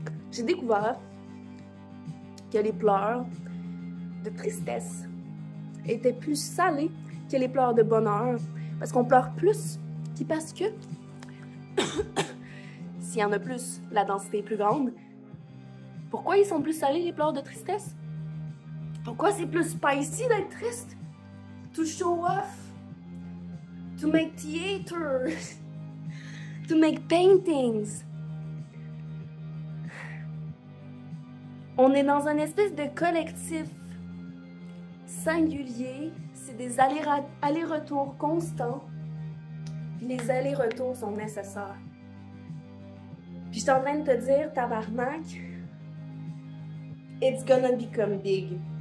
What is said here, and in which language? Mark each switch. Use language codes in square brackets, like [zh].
[fr] J'ai découvert que les pleurs de tristesse étaient plus salés que les pleurs de bonheur. Parce qu'on pleure plus, parce que s'il y en a plus, la densité est plus grande. Pourquoi ils sont plus salés, les pleurs de tristesse? Pourquoi c'est plus spicy d'être triste? [en] To show off, to make theater, to make paintings. [fr] On est dans un espèce de collectif singulier, c'est des allers-retours constants, puis les allers-retours sont nécessaires. Puis je suis en train de te dire, tabarnak, [en] it's gonna become big.